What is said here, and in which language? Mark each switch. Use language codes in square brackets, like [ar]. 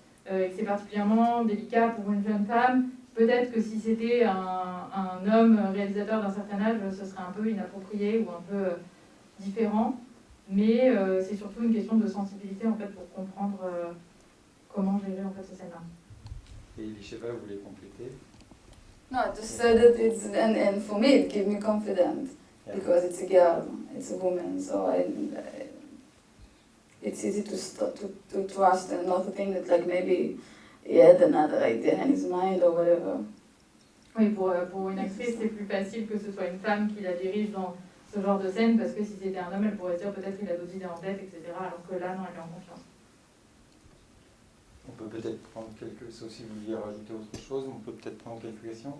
[fr] Et que c'est particulièrement délicat pour une jeune femme. Peut-être que si c'était un homme réalisateur d'un certain âge, ce serait un peu inapproprié ou un peu différent. Mais c'est surtout une question de sensibilité en fait, pour comprendre comment gérer en fait, ces scènes-là. Et Elisheva, vous voulez compléter? [en] No, just said that it's, and for me it gave me confidence because it's a girl, it's a woman, so it's easy to trust and not to think that like maybe he had another idea in his mind or whatever. [fr] Oui, pour une actrice, c'est plus facile que ce soit une femme qui la dirige dans ce genre de scène, parce que si c'était un homme, elle pourrait se dire peut-être qu'il a d'autres idées en tête, etc. Alors que là, non, elle est en confiance. On peut peut-être prendre quelques, sauf si vous vouliez rajouter autre chose, on peut peut-être prendre quelques questions.